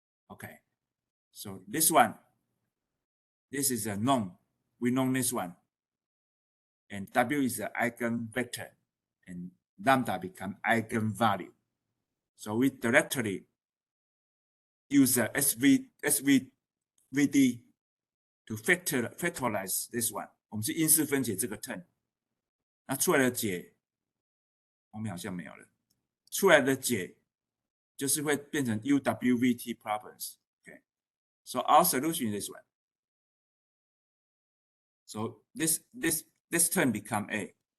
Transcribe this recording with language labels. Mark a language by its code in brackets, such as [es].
[en] Okay. So this one, this is a known. We know this one. And W is the eigenvector, and lambda become eigenvalue. So we directly use the SVD to factorize this one. [zh] 我们是因式分解这个 term， 那出来的解，后面好像没有了。出来的解就是会变成 UWVT problems. [en] Okay, so our solution is this one. So this term become A.